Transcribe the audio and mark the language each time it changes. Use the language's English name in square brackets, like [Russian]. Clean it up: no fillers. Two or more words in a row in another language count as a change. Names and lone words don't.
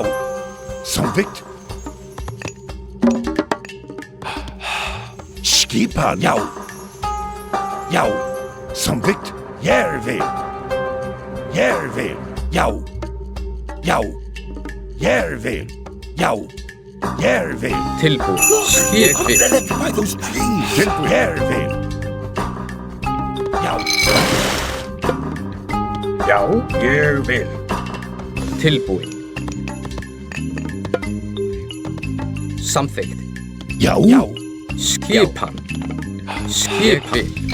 [Icelandic] Samþykkt. Skipan. Já. Samþykkt. Järvi. Já. Järvi. Já. Järvi. Tilbúinn. Ég vil. [English] By those trees. [Icelandic] Tilbúinn. Järvi. Já. Já, ég vil. Tilbúinn. Samþykkt. Já. Skipan. Ég vil.